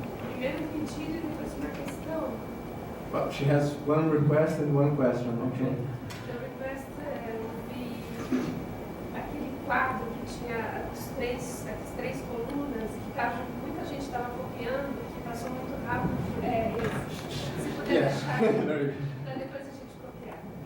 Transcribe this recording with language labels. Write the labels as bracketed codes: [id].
[pt] Primeiro pedido e depois uma questão. [en] Well, she has one request and one question. Okay. A request [pt] ouvir aquele quadro que tinha as três colunas, que muita gente estava copiando, que passou muito rápido. Se puder deixar, para depois a gente copiar.